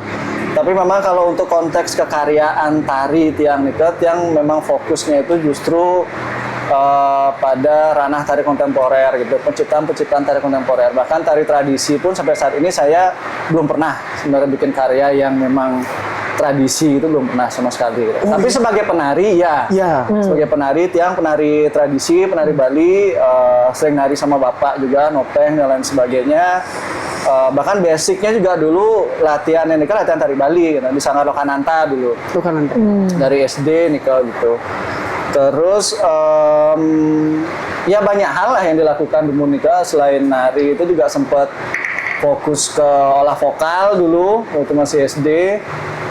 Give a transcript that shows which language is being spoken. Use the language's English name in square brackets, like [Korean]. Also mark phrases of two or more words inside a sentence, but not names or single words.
[Indonesian] Tapi memang kalau untuk konteks kekaryaan tari Tiang itu, Tiang memang fokusnya itu justru pada ranah tari kontemporer gitu, penciptaan tari kontemporer. Bahkan tari tradisi pun sampai saat ini saya belum pernah sebenarnya bikin karya yang memang tradisi itu belum pernah sama sekali. Gitu. Tapi sebagai penari ya, sebagai penari Tiang penari tradisi, penari Bali, sering nari sama bapak juga, nopeng dan lain sebagainya. Bahkan basicnya juga dulu latihan tari Bali gitu, di Sanggar Lokananta dulu. Dari SD Nika gitu. Terus ya banyak hal lah yang dilakukan di Monika selain nari itu juga sempat fokus ke olah vokal dulu waktu masih SD.